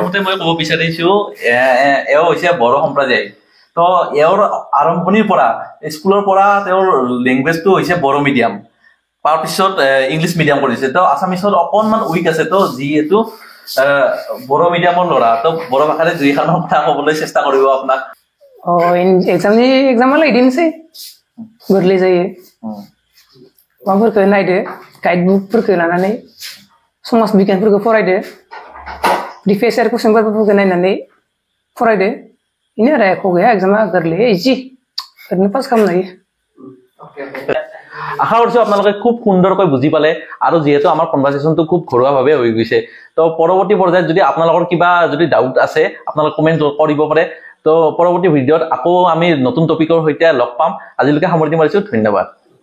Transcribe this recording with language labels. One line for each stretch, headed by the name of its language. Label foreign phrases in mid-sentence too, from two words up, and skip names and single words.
Assamese: মই ক'ব বিচাৰিছো এও হৈছে বড়ো সম্প্ৰদায় তো এওৰ আৰম্ভণিৰ পৰা স্কুলৰ পৰা তেওঁৰ লেংগুৱেজটো হৈছে বড়ো মিডিয়াম তাৰপিছত
English: English medium
Assamese: কৰিছে তো আছামিছত অকণমান উইক আছে তো যিহেতু বড়ো মিডিয়ামৰ ল'ৰা তো বড়ো ভাষাৰে দুই এষাৰ কথা ক'বলৈ চেষ্টা কৰিব আপোনাক
Bodo: एग्जाम इदिनोसै गोरलै जायो माबाफोरखौ नायदो गाइड बुकफोरखौ लानानै समाज बिगियानफोरखौ फरायदो
English: previous year question
Bodo: पेपारफोरखौ नायनानै फरायदो बेनो आरो एख' गैया एग्जामा गोरलै इजि ओरैनो पास खालामनो हायो
Assamese: আশা কৰিছো আপোনালোকে খুব সুন্দৰকৈ বুজি পালে আৰু যেহেতু আমাৰ কনভাৰচেচনটো খুব ঘৰুৱাভাৱে হৈ গৈছে তো পৰৱৰ্তী পৰ্যায়ত যদি আপোনালোকৰ কিবা যদি ডাউট আছে আপোনালোকে কমেন্ট কৰিব পাৰে তো পৰৱৰ্তী ভিডিঅ'ত আকৌ আমি নতুন টপিকৰ সৈতে লগ পাম আজিলৈকে সামৰণি মাৰিছো ধন্যবাদ